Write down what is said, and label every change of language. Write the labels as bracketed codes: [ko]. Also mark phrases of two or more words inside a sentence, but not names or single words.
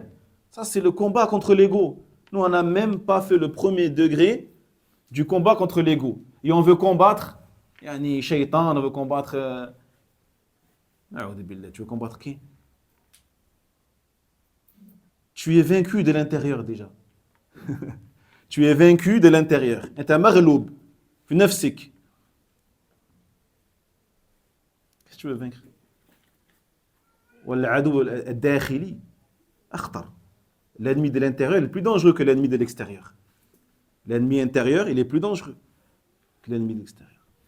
[fr] Ça c'est le combat contre l'ego. Nous on n'a même pas fait le premier degré du combat contre l'ego. Et on veut combattre, [ar] يعني شيطان, [fr] on veut combattre... tu veux combattre qui? Tu es vaincu de l'intérieur déjà. Tu es vaincu de l'intérieur. Et tu es maghloub. [ar] في نفسك. [fr] Qu'est-ce que tu veux vaincre? L'ennemi de l'intérieur est plus dangereux que l'ennemi de l'extérieur. L'ennemi intérieur, il est plus dangereux que l'ennemi de l'extérieur.